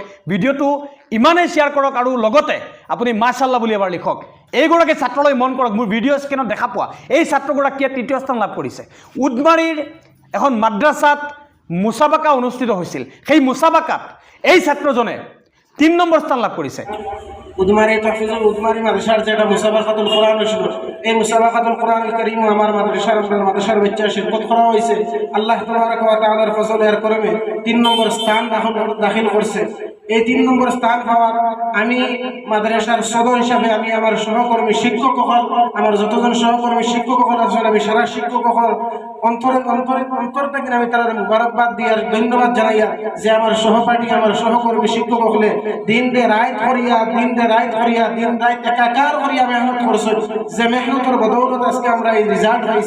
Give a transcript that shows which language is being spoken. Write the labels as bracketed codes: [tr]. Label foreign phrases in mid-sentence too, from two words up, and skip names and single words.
[as] ভিডিঅ'টো ইমানেই শ্বেয়াৰ কৰক আৰু লগতে আপুনি মাশাআল্লাহ বুলি এবাৰ লিখক। এইগৰাকী ছাত্ৰলৈ মন কৰক, মোৰ ভিডিঅ' স্ক্ৰীনত দেখা পোৱা এই ছাত্ৰগৰাকীয়ে তৃতীয় স্থান লাভ কৰিছে। উদমাৰীৰ এখন মাদ্ৰাছাত মুছাবাকা অনুষ্ঠিত হৈছিল, সেই মুছাবাকাত এই ছাত্ৰজনে ৩ নম্বৰ স্থান লাভ কৰিছে। [bn] উদমারি তাহফিজুল উদমারি মাদ্রাসার যেটা [ar] مسابقة القرآن [bn] ছিল, এই [ar] مسابقة القرآن الكريم [bn] আমার মাদ্রাসার বাচ্চা শিরকত করা হয়েছে। [ar] الله تبارك وتعالى [bn] ফজল এর করমে ৩ নম্বর স্থান দাখিল করছে। এই ৩ নম্বর স্থান পাওয়ার আমি মাদ্রাসার সদর হিসাবে আমি আমার সহকর্মী শিক্ষক হল, আমার যতজন সহকর্মী শিক্ষক হল আছেন, আমি সারা শিক্ষক হল অন্তর থেকে আমি তারা মুবারকবাদ দিয়ে আর ধন্যবাদ জানাইয়া যে আমার সহপাঠী আমার সহকর্মী শিক্ষক হলে দিন রাত একাকার করিয়া মেহনত করছে, যে মেহনতের বদৌলত আজকে আমরা এই রেজাল্ট পাইছি।